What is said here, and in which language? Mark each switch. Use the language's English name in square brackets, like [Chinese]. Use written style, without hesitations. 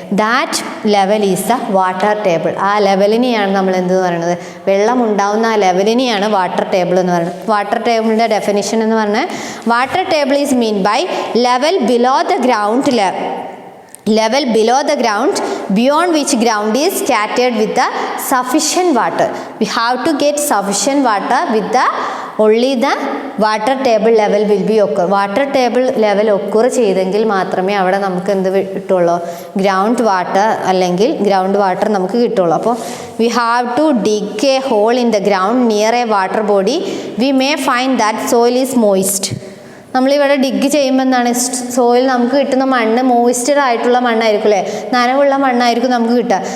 [English] That level is the water table. [Malayalam] ആ ലെവലിനെയാണ് നമ്മൾ എന്ത് പറയുന്നത്, വെള്ളം ഉണ്ടാവുന്ന ആ ലെവലിനെയാണ് വാട്ടർ ടേബിൾ എന്ന് പറയുന്നത്. വാട്ടർ ടേബിളിൻ്റെ ഡെഫിനിഷൻ എന്ന് പറഞ്ഞാൽ, [English] Water table is mean by level below the ground, level below the ground, beyond which ground is scattered with the sufficient water. We have to get sufficient water with the only the water table level will be occur. [Malayalam] Water table level occur ചെയ്തെങ്കിൽ മാത്രമേ അവിടെ നമുക്ക് എന്ത് കിട്ടുള്ളൂ, ground water അല്ലെങ്കിൽ ground water നമുക്ക് കിട്ടുള്ളൂ. [English] അപ്പോൾ we have to dig a hole in the ground near a water body. We may find that soil is moist. [Malayalam] നമ്മളിവിടെ ഡിഗ് ചെയ്യുമ്പോൾ എന്താണ്, സോയിൽ നമുക്ക് കിട്ടുന്ന മണ്ണ് മോയ്സ്റ്റഡ് ആയിട്ടുള്ള മണ്ണായിരിക്കും അല്ലേ, നനവുള്ള മണ്ണായിരിക്കും നമുക്ക് കിട്ടുക.